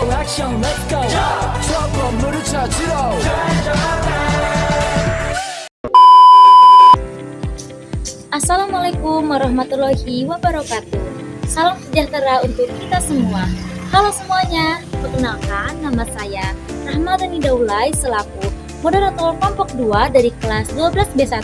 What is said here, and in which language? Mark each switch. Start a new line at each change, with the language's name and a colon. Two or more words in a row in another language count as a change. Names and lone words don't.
Korean: 액션
English: let's go
Korean: 저 건물을 찾으러
Arabic: السلام عليكم ورحمة الله وبركاته.
Indonesian: Salam sejahtera untuk kita semua. Halo semuanya, perkenalkan nama saya Rahmadani Daulay selaku moderator kelompok 2 dari kelas 12B1.